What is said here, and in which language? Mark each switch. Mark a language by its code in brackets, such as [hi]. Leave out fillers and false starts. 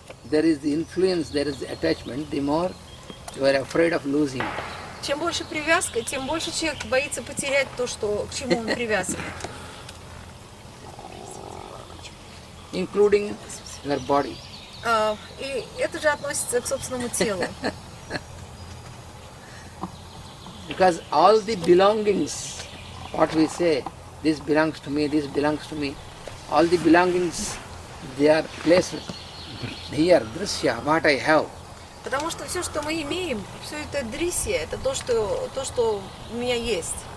[en] there is the influence, there is the attachment, the more you are afraid of losing. [ru] Чем больше привязка, тем больше человек боится потерять то, что, к чему он привязан. [en] Including your body. [ru] И это же относится к собственному телу. [en] Because all the belongings, what we say, this belongs to me, this belongs to me, all the belongings, they are placed here, drishya, what I have. [ru] Потому что все, что мы имеем, все это дрисья, это то, что у меня есть.